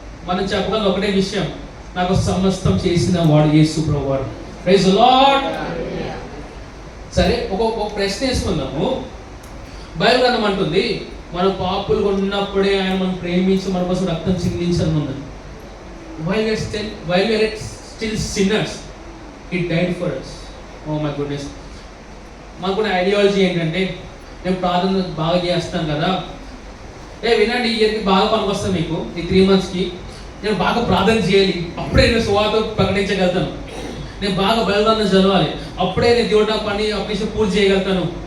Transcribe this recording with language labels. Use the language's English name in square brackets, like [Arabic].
[Telugu] మనం చెప్పగలం ఒకటే విషయం, నాకు సమస్తం చేసిన వాడు యేసు ప్రభువారు. Praise the lord. సరే, ఒక ప్రశ్న వేసుకుందాము. బైబిల్ గ్రంథం అంటుంది మనం పాపులుగా ఉన్నప్పుడే ఆయన మనం ప్రేమించి మన కోసం రక్తం చిందించాలని ఉన్నది. [English] while we are still sinners, He died for us. Oh my goodness. [Telugu] మాకున్న ఐడియాలజీ ఏంటంటే, నేను ప్రార్థన బాగా చేస్తాను కదా, వినండి, ఈ ఇయర్కి బాగా పనికొస్తాను మీకు, ఈ 3 monthsకి నేను బాగా ప్రార్థన చేయాలి, అప్పుడే నేను సువార్త ప్రకటించగలుగుతాను. నేను బాగా బైబిల్ చదవాలి, అప్పుడే నేను దేవుడు నా పని అప్లికేషన్ పూర్తి చేయగలుగుతాను.